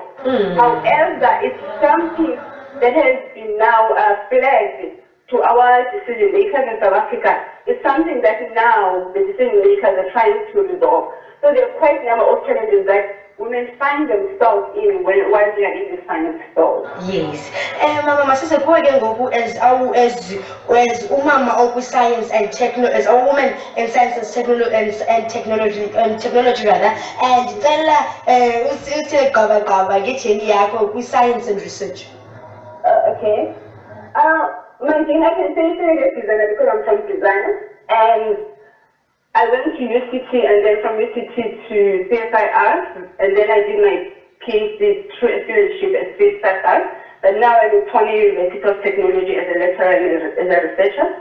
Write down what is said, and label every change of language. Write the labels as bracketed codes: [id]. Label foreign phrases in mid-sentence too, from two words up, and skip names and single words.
[en] However, it's something that has been now flagged to our decision makers in South Africa. It's something that now the decision makers are trying to resolve. So there are quite a number of challenges that women find themselves in while they are in the science field. Yes. [xh] Mama masise kuwe ke ngoku [en] as [xh] umama okwi-science [en] and technology, as a woman in science and technology rather, and [xh] ndicela uthi gqaba ngejeni yakho kwi-science [en] and research. Okay. My thing I can say is designer because I'm from design, and I went to UCT and then from UCT to CSIR, and then I did my PhD through a studentship at CSIR, but now I'm in Tony University of Technology as a lecturer and as a researcher.